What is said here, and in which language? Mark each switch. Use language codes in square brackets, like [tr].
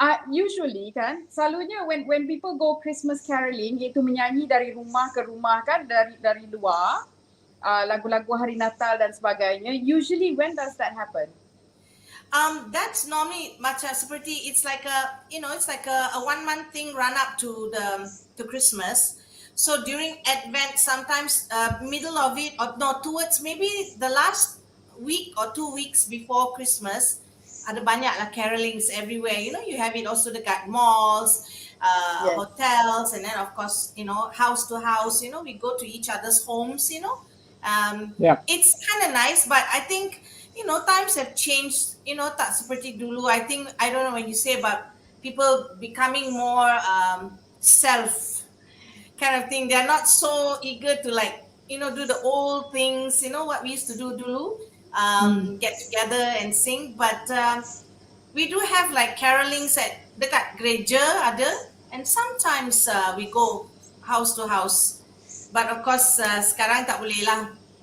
[en] Usually [ms] kan, selalunya [en] when people go Christmas caroling, [ms] iaitu menyanyi dari rumah ke rumah kan, dari luar, lagu-lagu hari Natal dan sebagainya. [en] Usually when does that happen? That's normally [ms] macam seperti [en] it's like a 1 month thing run up to Christmas. So during Advent, sometimes middle of it or no, towards maybe the last week or 2 weeks before Christmas, [ms] ada banyak lah [en] carolings everywhere. You have it also [ms] dekat [en] malls, Yes. hotels, and then of course, house to house. We go to each other's homes. Yeah. It's kind of nice, but I think times have changed. [ms] Tak seperti dulu. [en] I don't know when you say about people becoming more self kind of thing. They're not so eager to do the old things. What we used to do [ms] dulu, [en] get together and sing. But we do have like carolings at [ms] dekat gereja ada, [en] and sometimes we go house to house. But of course [ms] sekarang tak boleh lah.